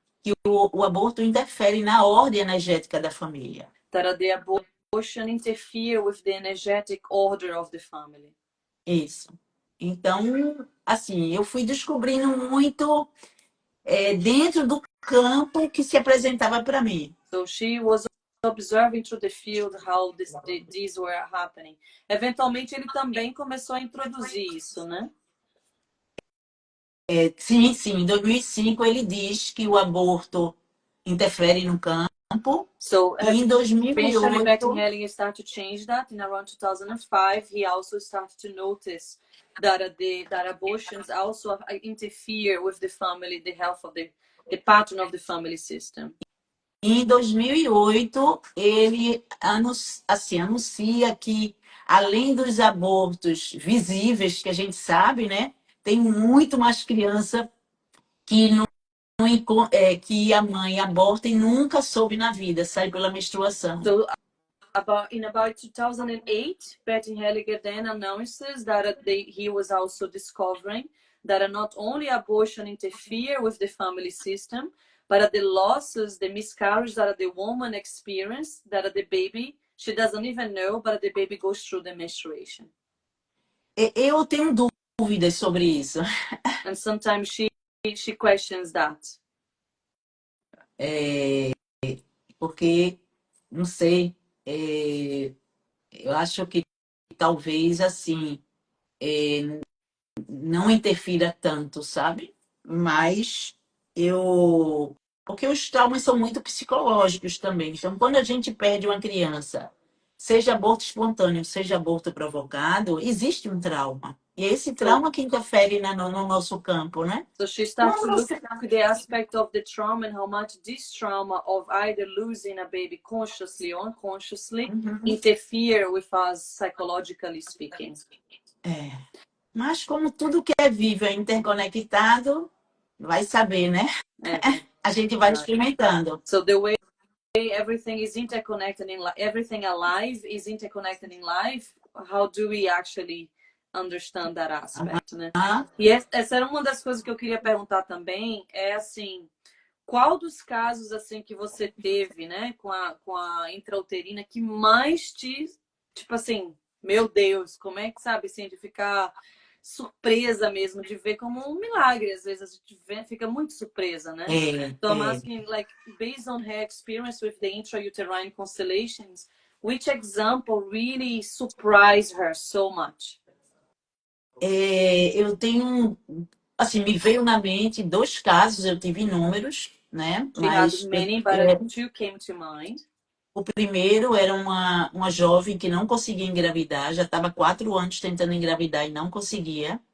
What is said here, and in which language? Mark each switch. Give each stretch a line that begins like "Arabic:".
Portuguese: que o aborto interfere na ordem energética da família.
English: That the abortion interfere with the energetic order of the family.
Portuguese: Isso. Então, assim, eu fui descobrindo muito dentro do campo que se apresentava para mim.
English: So she was observing through the field how these were happening.
Portuguese: Eventualmente ele também começou a introduzir isso, né? Sim, sim, em 2005 ele diz que o aborto interfere no campo,
English: So
Portuguese: e em
English: eventually Bertin
Portuguese: 2008
English: Hellinger started to change that. In around 2005, he also started to notice that that abortions also interfere with the family, the health of the pattern of the family system.
Portuguese: Em 2008, ele anuncia que, além dos abortos visíveis, que a gente sabe, né, tem muito mais criança que, que a mãe aborta e nunca soube na vida, sai pela menstruação.
English: So in about 2008, Bertin Hellinger then announces that he was also discovering that not only abortion interfere with the family system, but the losses, the miscarriage that the woman experienced, that the baby, she doesn't even know, but the baby goes through the menstruation.
Portuguese: Eu tenho dúvidas sobre isso.
English: And sometimes she questions that.
Portuguese: Porque, não sei, eu acho que talvez assim, não interfira tanto, sabe? Mas eu. Porque os traumas são muito psicológicos também. Então, quando a gente perde uma criança, seja aborto espontâneo, seja aborto provocado, existe um trauma. E é esse trauma que interfere no nosso campo, né?
English: So she starts to look at the aspect of the trauma and how much this trauma of either losing a baby consciously or unconsciously interfere with us psychologically speaking.
Portuguese: Mas como tudo que é vivo é interconectado, vai saber, né? A gente vai experimentando.
English: So the way everything is interconnected everything alive is interconnected in life, how do we actually understand that aspect, né?
Portuguese: E essa era uma das coisas que eu queria perguntar também, é assim, qual dos casos assim que você teve, né, com a intrauterina que mais tipo assim, meu Deus, como é que sabe assim, de ficar surpresa mesmo, de ver como um milagre, às vezes a gente fica muito surpresa, né?
English: So I'm asking, like, based on her experience with the intrauterine constellations, which example really surprised her so much?
Portuguese: Eu tenho, assim, me veio na mente 2 casos, eu tive inúmeros, né?
English: She had
Portuguese: Mas
English: many, but 2 came to mind.
Portuguese: o primeiro era uma jovem que não conseguia engravidar, já estava 4 anos tentando engravidar e não conseguia.